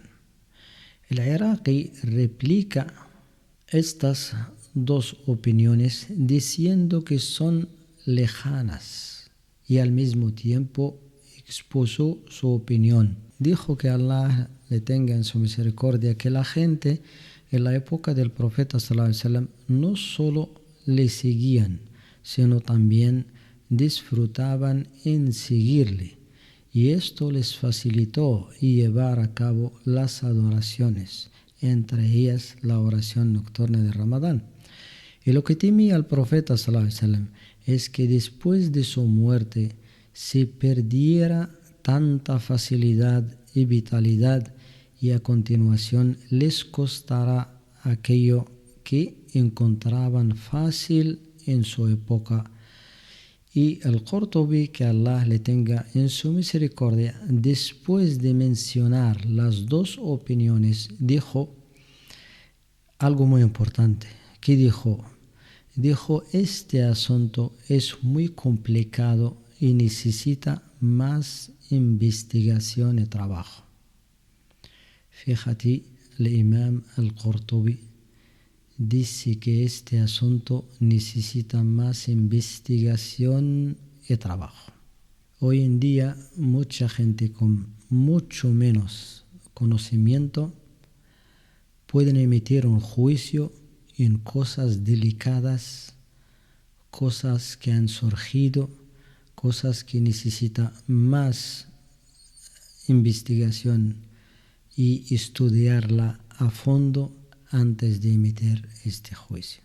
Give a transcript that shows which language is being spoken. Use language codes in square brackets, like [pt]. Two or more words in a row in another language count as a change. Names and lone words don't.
[es] El Iraqi replica estas dos opiniones diciendo que son lejanas y al mismo tiempo expuso su opinión. Dijo que Allah le tenga en su misericordia que la gente en la época del profeta [ar] صلى الله عليه وسلم [es] no solo le seguían, sino también disfrutaban en seguirle, y esto les facilitó llevar a cabo las adoraciones, entre ellas la oración nocturna de Ramadán. Y lo que temía el profeta [ar] صلى الله عليه وسلم [es] es que después de su muerte se perdiera tanta facilidad y vitalidad, y a continuación les costará aquello que encontraban fácil en su época. Y el Qurtubi, que Allah le tenga en su misericordia, después de mencionar las dos opiniones, dijo algo muy importante. ¿Qué dijo? Dijo, este asunto es muy complicado y necesita más investigación y trabajo. Fíjate, el imam al-Qurtubi dice que este asunto necesita más investigación y trabajo. Hoy en día mucha gente con mucho menos conocimiento pueden emitir un juicio en cosas delicadas, cosas que han surgido, cosas que necesitan más investigación y estudiarla a fondo antes de emitir este juicio.